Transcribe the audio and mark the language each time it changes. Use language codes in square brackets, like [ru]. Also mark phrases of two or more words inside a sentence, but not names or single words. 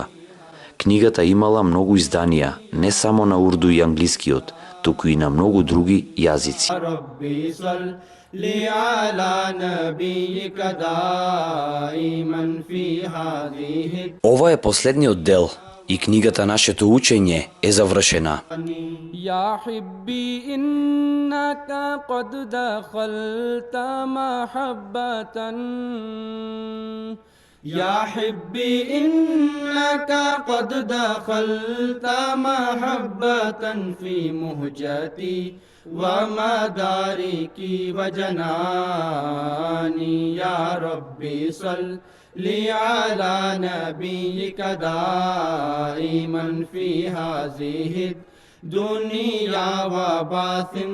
[mk] Книгата имала многу изданија, не само на урду и англискиот, туку и на многу други јазици. Ова е последниот дел и книгата Нашето учење е завршена. [ar] يا حبي إنك قد دخلت محبة يا حبي إنك قد دخلت محبة في مهجتي ومدارك وجناني يا ربي صل على نبيك دائما في هذه الدنيا وبعث